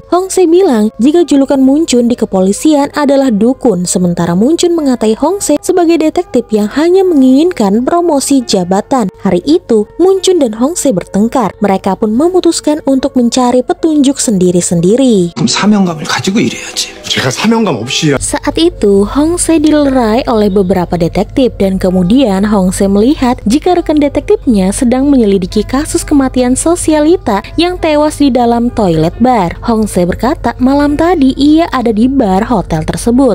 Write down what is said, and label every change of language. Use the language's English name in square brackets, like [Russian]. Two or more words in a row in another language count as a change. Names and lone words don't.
[Indonesian] Hongse bilang jika julukan Moonjun di kepolisian adalah dukun, sementara Moonjun mengatai Hongse sebagai detektif yang hanya menginginkan promosi jabatan. Hari itu Moonjun dan Hongse bertengkar. Mereka pun memutuskan untuk mencari petunjuk sendiri-sendiri. [Korean] 사명감을 가지고 일해야지. 제가 사명감 없이 [Indonesian] Saat itu, Hongse dilerai oleh beberapa detektif dan kemudian Hongse melihat jika rekan detektifnya sedang menyelidiki kasus kematian sosialita yang tewas di dalam toilet bar. Hongse berkata malam tadi ia ada di bar hotel tersebut.